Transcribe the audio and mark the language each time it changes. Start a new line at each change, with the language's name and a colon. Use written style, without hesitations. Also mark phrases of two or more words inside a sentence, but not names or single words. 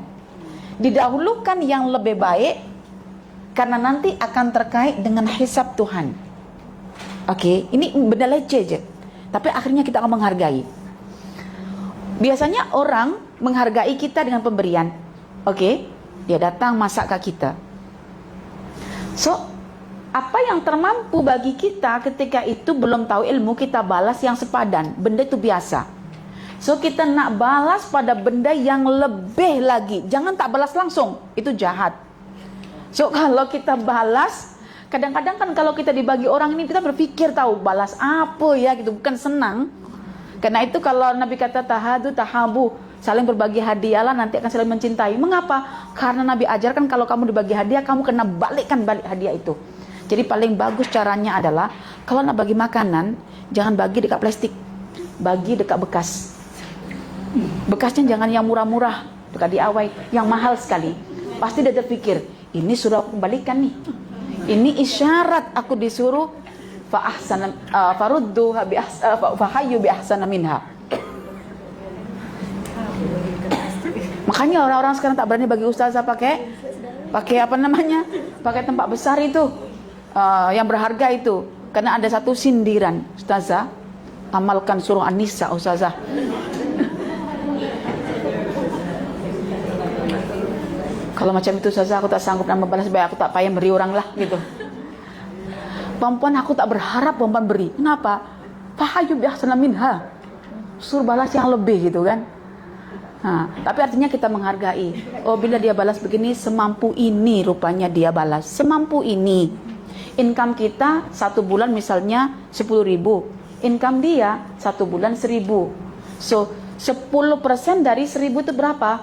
Malay: Didahulukan yang lebih baik karena nanti akan terkait dengan hisab Tuhan. Oke, ini benda leceh je, tapi akhirnya kita akan menghargai. Biasanya orang menghargai kita dengan pemberian. Oke, dia datang masak ke kita. So, apa yang termampu bagi kita ketika itu belum tahu ilmu, kita balas yang sepadan. Benda itu biasa. So, kita nak balas pada benda yang lebih lagi. Jangan tak balas langsung, itu jahat. So, kalau kita balas, kadang-kadang kan kalau kita dibagi orang ini, kita berpikir tahu balas apa ya gitu, bukan senang. Karena itu kalau Nabi kata
Arabic: تهادوا تحابوا,
Malay: saling berbagi hadiahlah nanti akan saling mencintai. Mengapa? Karena Nabi ajarkan kalau kamu dibagi hadiah, kamu kena balikkan balik hadiah itu. Jadi paling bagus caranya adalah kalau nak bagi makanan, jangan bagi dekat plastik, bagi dekat bekas. Bekasnya jangan yang murah-murah, dekat diawai, yang mahal sekali. Pasti dia terpikir, ini suruh aku kembalikan nih. Ini isyarat aku disuruh
Arabic: فردوها فحيوا بأحسن منها.
Malay: Makanya orang-orang sekarang tak berani bagi ustazah pakai apa namanya? Pakai tempat besar itu. Yang berharga itu. Karena ada satu sindiran, ustazah, amalkan surah An-Nisa, ustazah. Kalau macam itu ustazah, aku tak sanggup nak membalas, baik aku tak payah beri orang lah gitu. Perempuan aku tak berharap perempuan beri. Kenapa?
Arabic: فحيوا بأحسن منها.
Malay: Suruh balas yang lebih gitu kan. Tapi artinya kita menghargai. Oh, bila dia balas begini, semampu ini rupanya dia balas. Semampu ini. Income kita 1 bulan misalnya 10.000. Income dia 1 bulan 1.000. So, 10% dari 1.000 itu berapa?